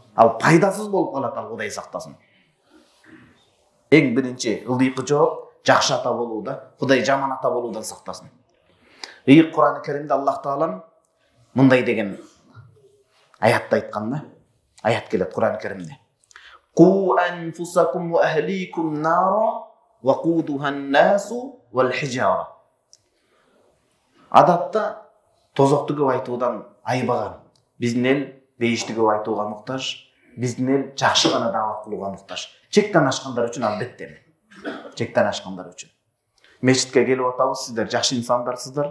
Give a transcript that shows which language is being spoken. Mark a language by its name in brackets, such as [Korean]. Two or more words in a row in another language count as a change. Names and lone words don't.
[Kyrgyz] Ал пайдасыз болуп калат ал, Кудай сактасын. Эң биринчи ылдыйкы жооп жакшы ата болууда, Кудай жаман ата болуудан сактасын. Кур'ан-ы Каримде Аллах Таалам мындай деген аятты айткан да. Аят келет Кур'ан-ы Каримде. [Arabic] قوا أنفسكم وأهليكم نارا وقودها الناس والحجارة. [Kyrgyz] Адатта тозокту көп айтуудан айбаган. Биздин эл бейишти көп айтууга муктаж, биздин эл жакшы гана даават кылууга муктаж. Чектен ашкандар үчүн албетте. Чектен ашкандар үчүн. Мечитке келип атабыз, сиздер жакшы инсандарсыздар.